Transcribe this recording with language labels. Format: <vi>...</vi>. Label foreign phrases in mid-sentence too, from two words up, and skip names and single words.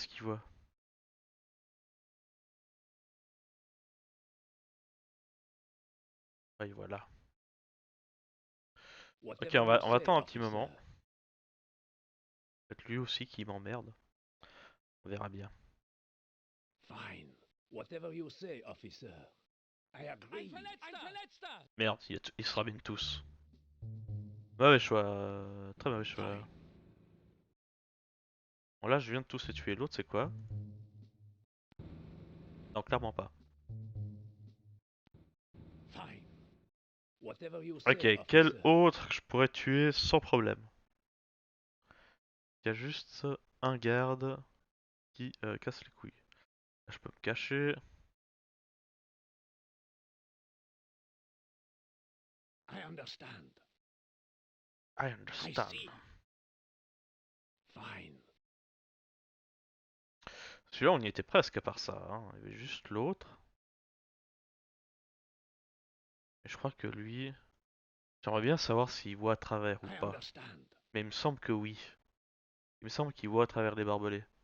<fr>est-ce qu'il voit? Ah, il voit là. Ok,</fr> <en>Whatever you</en> <fr>on va</fr> <en>say,</en> <fr>attendre un petit</fr> <en>officer.</en> <fr>moment. Peut-être lui aussi qui m'emmerde. On verra bien.</fr> <en>Fine. Whatever you say, officer. I agree.</en> <de>Ein Verletzter!</de> <fr>Merde, ils se ramènent tous. Mauvais choix. Très mauvais choix.</fr> <en>Fine.</en> <fr>Bon, là, je viens de tous les tuer. L'autre, c'est quoi? Non, clairement pas.</fr> <en>Fine. Whatever you</en> <fr>Ok,</fr> <en>say,</en> <fr>quel</fr> <en>officer.</en> <fr>autre que je pourrais tuer sans problème? Il y a juste un garde qui casse les couilles. Là, je peux me cacher.</fr> <en>I understand. I I understand. see. Fine.</en> <fr>Celui-là, on y était presque à part ça, hein. Il y avait juste l'autre. Et je crois que lui... J'aimerais bien savoir s'il voit à travers ou</fr> <en>I</en> <fr>pas.</fr> <en>understand.</en> <fr>Mais il me semble que oui. Il me semble qu'il voit à travers les barbelés.</fr>